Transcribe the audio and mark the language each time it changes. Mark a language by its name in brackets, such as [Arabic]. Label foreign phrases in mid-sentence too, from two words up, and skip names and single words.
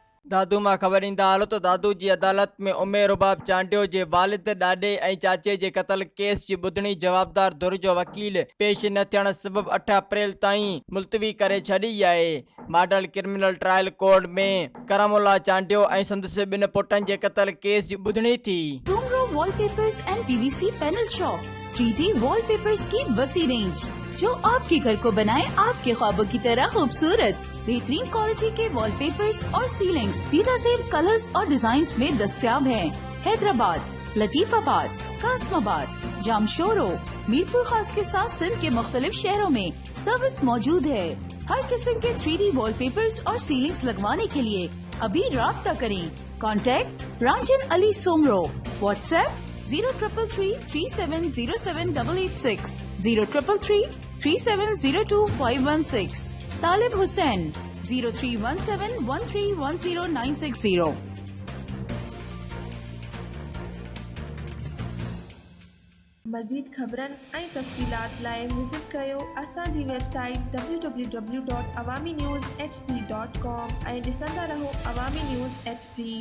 [Sindhi] दादू मां ख़बर ईंदा हलो तो दादू जी अदालत में उमेर रुबाब चांडियो जे वालिद ॾाॾे ऐं चाचे जे क़त्ल केस जी ॿुधणी जवाबदार धुर जो वकील पेश न थियण सबबि 8 अप्रैल ताईं मुलतवी करे छॾी आहे। मॉडल क्रिमिनल ट्रायल कोर्ट में करमुल्ला चांडियो ऐं संदसि 2 पुटनि जे क़त्ल केस जी ॿुधणी थी। [Urdu] سومرو وال پیپرز اینڈ پی وی سی پینل شاپ 3D وال پیپرز کی وسیع رینج جو آپ کے گھر کو بنائے آپ کے خوابوں کی طرح خوبصورت. بہترین کوالٹی کے وال پیپرز اور سیلنگز بہترین کلرز اور ڈیزائنز میں دستیاب ہیں. حیدرآباد، لطیف آباد، قاسم آباد، جامشورو، میرپور خاص کے ساتھ سندھ کے مختلف شہروں میں سروس موجود ہے. ہر قسم کے 3D وال پیپرز اور سیلنگز لگوانے کے لیے ابھی رابطہ کریں. کانٹیکٹ رانجھن علی سومرو۔ واٹس ایپ 0333370786 03333702 طالب حسین 0317131090. [Sindhi] मज़ीद ख़बरन ऐं तफ़सीलात लाइ विज़िट कयो असांजी वेबसाइट www.awamiNewsHD.com ऐं ॾिसंदा रहो अवामी न्यूज़ HD।